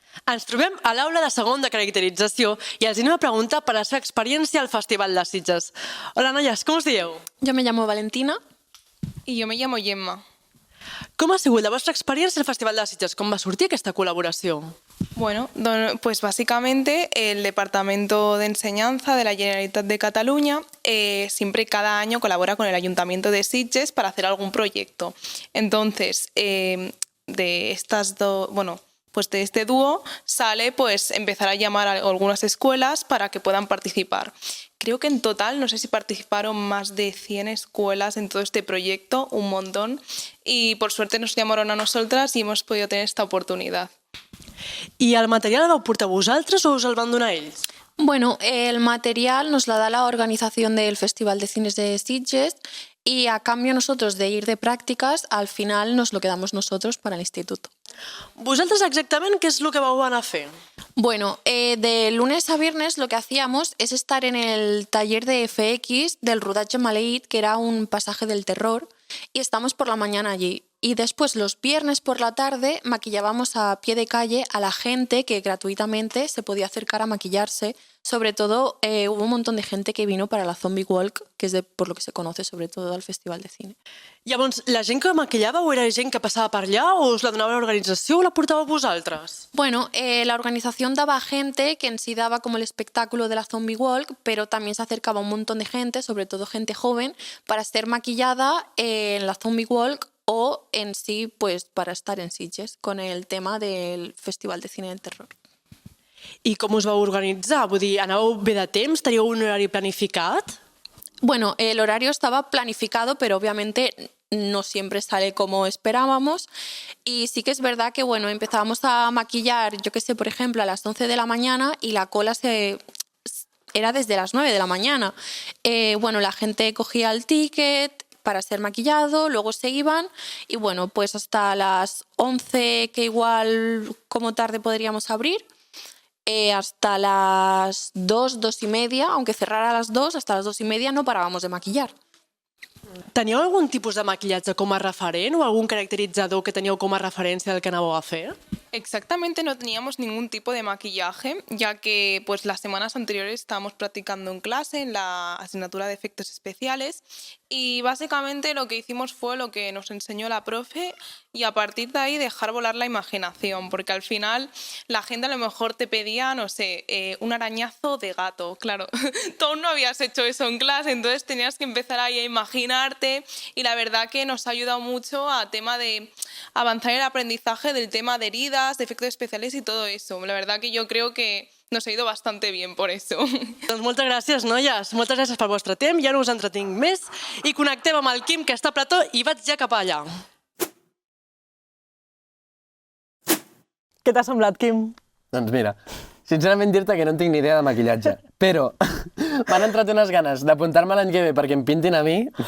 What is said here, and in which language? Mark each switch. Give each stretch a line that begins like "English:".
Catalan: Ens trobem a l'aula de segon de caracterització i els anem a preguntar per la seva experiència al Festival de Sitges. Hola, noies, com us dieu?
Spanish: Yo me llamo Valentina. Y yo me llamo Gemma.
Catalan: Com ha sigut la vostra experiència al Festival de Sitges? Com va sortir aquesta col·laboració?
Spanish: Bueno, pues básicamente el Departamento de Enseñanza de la Generalitat de Cataluña siempre cada año colabora con el Ayuntamiento de Sitges para hacer algún proyecto. Entonces, de estas dos, pues de este dúo sale pues empezar a llamar a algunas escuelas para que puedan participar. Creo que en total, no sé si participaron más de 100 escuelas en todo este proyecto, un montón, y por suerte nos llamaron a nosotras y hemos podido tener esta oportunidad.
Catalan: I el material el vau portar vosaltres o us el van donar ells?
Spanish: Bueno, el material nos la da la organización del Festival de Cines de Sitges y a cambio nosotros de ir de prácticas, al final nos lo quedamos nosotros para el instituto.
Catalan: Vosaltres exactament què és el que vau anar a fer?
Spanish: Bueno, de lunes a viernes lo que hacíamos es estar en el taller de FX del rodaje Maleït, que era un pasaje del terror, y estamos por la mañana allí. Y después los viernes por la tarde maquillábamos a pie de calle a la gente que gratuitamente se podía acercar a maquillarse. Sobre todo hubo un montón de gente que vino para la Zombie Walk, que es por lo que se conoce sobre todo al Festival de Cine.
Catalan: Llavors, la gent que maquillàveu era gent que passava per allà o us la donava l'organització o la portàveu vosaltres?
Spanish: Bueno, la organización daba gente que en sí daba como el espectáculo de la Zombie Walk, pero también se acercaba un montón de gente, sobre todo gente joven, para ser maquillada en la Zombie Walk o en sí, pues para estar en Sitges con el tema del Festival de Cine del Terror.
Catalan: I com us vau organitzar? Vull dir, anàveu bé de temps? Teníeu un horari planificat?
Spanish: Bueno, el horario estaba planificado, pero obviamente no siempre sale como esperábamos. Y sí que es verdad que, bueno, empezábamos a maquillar, yo qué sé, por ejemplo, a las 11 de la mañana y la cola era desde las 9 de la mañana. Bueno, la gente cogía el ticket para ser maquillado, luego se iban y, bueno, pues hasta las 11, que igual como tarde podríamos abrir, hasta las 2, 2 y media, aunque cerrara a las 2, hasta las 2 y media no parábamos de maquillar. Teníeu algun tipus de maquillatge com a referent o algun caracteritzador que teníeu com a referència del que anàveu a fer? Exactamente no teníamos ningún tipo de maquillaje, ya que pues las semanas anteriores estábamos practicando en clase en la asignatura de efectos especiales y básicamente lo que hicimos fue lo que nos enseñó la profe y a partir de ahí dejar volar la imaginación, porque al final la gente a lo mejor te pedía, no sé, un arañazo de gato, claro, tú aún no habías hecho eso en clase, entonces tenías que empezar ahí a imaginarte y la verdad que nos ha ayudado mucho a tema de avanzar en el aprendizaje del tema de heridas, de efectos especiales y todo eso. La verdad que yo creo que nos ha ido bastante bien por eso.
Catalan: Doncs moltes gràcies, noies. Moltes gràcies pel vostre temps. Ja no us entretinc més i connectem amb el Quim, que està a plató, i vaig ja cap allà. Què t'ha semblat, Quim? Doncs mira, sincerament dir-te que no en tinc ni idea de maquillatge, però m'han entrat unes ganes d'apuntar-me l'any que ve perquè em pintin a mi.